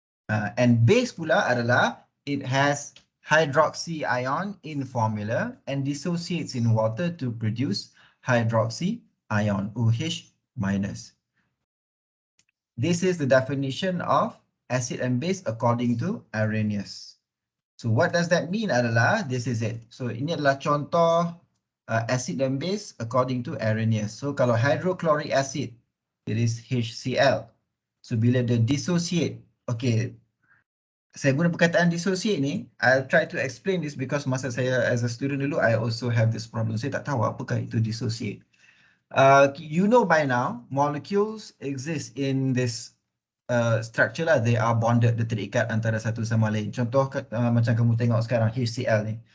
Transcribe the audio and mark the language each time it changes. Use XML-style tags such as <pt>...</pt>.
<en>And base</en> <ms>pula adalah</ms> <en>it has hydroxy ion in formula and dissociates in water to produce hydroxy ion OH-. This is the definition of acid and base according to Arrhenius. So what does that mean adalah, this is it.</en> <ms>So ini adalah contoh</ms> <en>acid and base according to Arrhenius.</en> <ms>So kalau</ms> <en>hydrochloric acid, it is HCl.</en> <ms>So bila dia dissociate, okay, saya guna perkataan dissociate ni,</ms> <en>I'll try to explain this because</en> <ms>masa saya</ms> <en>as a student dulu, I also have this problem.</en> <ms>Saya tak tahu apakah itu dissociate.</ms> <en>You know by now, molecules exist in this structure lah. They are bonded,</en> <ms>dia terikat antara satu sama lain. Contoh macam kamu tengok sekarang, HCl ni.</ms>